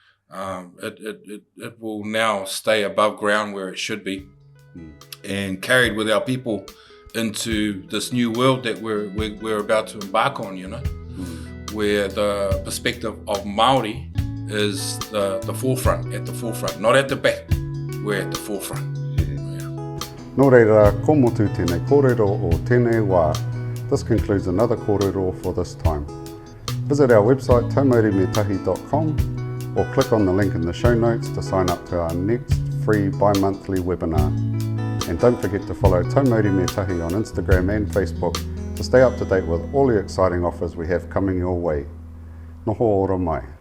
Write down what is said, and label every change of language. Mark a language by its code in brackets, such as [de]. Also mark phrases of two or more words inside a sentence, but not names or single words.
[en] will now stay above ground where it should be, and carried with our people into this new world that we're about to embark on, where the perspective of Māori is at the forefront, not at the back. We're at the forefront. [mi] Nō reira, ko motu tēnei kōrero o tēnei wā. [en] This concludes another kōrero for this time. Visit our website taumaurimetahi.com or click on the link in the show notes to sign up to our next free bi-monthly webinar. And don't forget to follow Tau Mauri Me Tahi on Instagram and Facebook to stay up to date with all the exciting offers we have coming your way. [mi] Noho ora mai.